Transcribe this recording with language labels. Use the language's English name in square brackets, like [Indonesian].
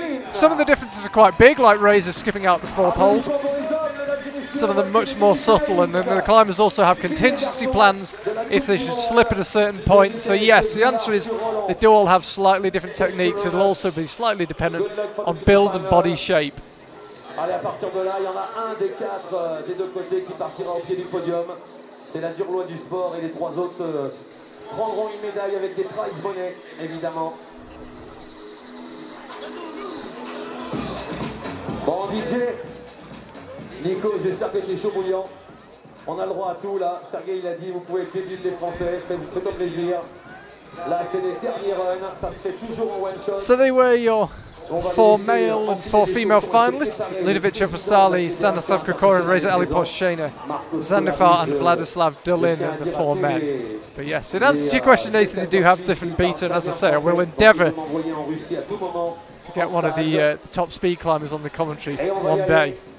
[English] Some of the differences are quite big, like Reza skipping out the 4th hold. Some of them much more subtle, and then the climbers also have contingency plans if they should slip at a certain point. So yes, the answer is they do all have slightly different techniques. It'll also be slightly dependent on build and body shape. [French] Allez, à partir de là, il y en a un des 4 des 2 côtés qui partira au pied du podium. C'est la dure loi du sport et les 3 autres prendront une médaille avec des prize money, évidemment. Bon, DJ, Nico, j'espère que tu es chaud bouillant. On a le droit à tout là. Sergei il a dit, vous pouvez être débile les Français, faites-moi plaisir. Là c'est les derniers runs, ça se fait toujours en one shot. [English] So they were your 4 male and 4 female finalists. Ludovic Fasali, Stanislav Kokorin, Reza Aliposhchena, Zandifar and Vladislav Dulin are the 4 men. But yes, in answer to your question, Nathan, they do have different beta, and as I say, I will endeavour to get one of the top speed climbers on the commentary one day.